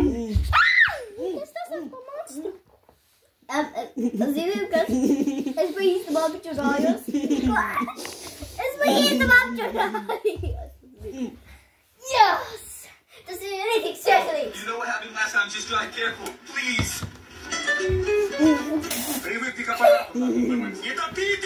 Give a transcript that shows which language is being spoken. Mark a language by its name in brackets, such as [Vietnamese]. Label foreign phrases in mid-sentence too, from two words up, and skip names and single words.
[Latvian] Kas tas ir pa monstru? Zini, kas? Es pa īstam apčurājos. Es pa īstam apčurājos. Yes! Tas ir rītīgs šešalīgs. [English] You know what happened last time? Just drive careful, please. [Russian] Привыкни к аппарату. Не топите!